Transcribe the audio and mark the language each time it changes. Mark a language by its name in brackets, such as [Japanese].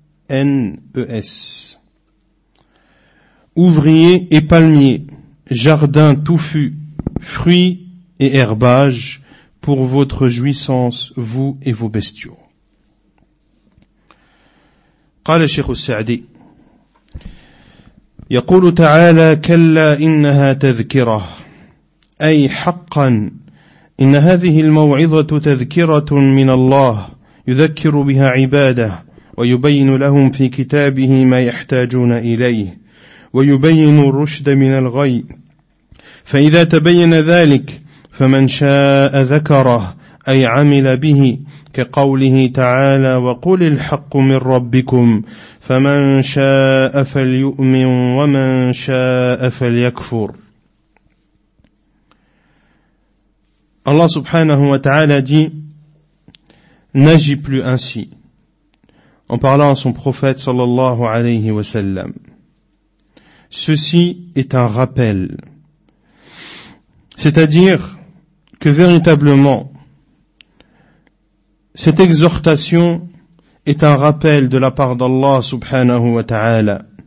[French] L-U-Z-E-R-N-E-S. Ouvriers et palmiers, jardins touffus, fruits et herbages, pour votre jouissance, vous et vos bestiaux. [Arabic] قال الشيخ السعدي يقول تعالى كلا إنها تذكرة أي حقا إن هذه الموعظة تذكرة من الله يذكر بها عباده ويبين لهم في كتابه ما يحتاجون إليه ويبين الرشد من الغي فإذا تبين ذلك فمن شاء ذكره أي عمل به كقوله تعالى وقل الحق من ربكم فمن شاء فليؤمن ومن شاء فليكفر. الله سبحانه وتعالى [French] dit n'agis plus ainsi, en parlant à son prophète sallallahu alayhi wa sallam. Ceci est un rappel, c'est-à-dire que véritablement cette exhortation est un rappel de la part d'Allah subhanahu wa ta'ala.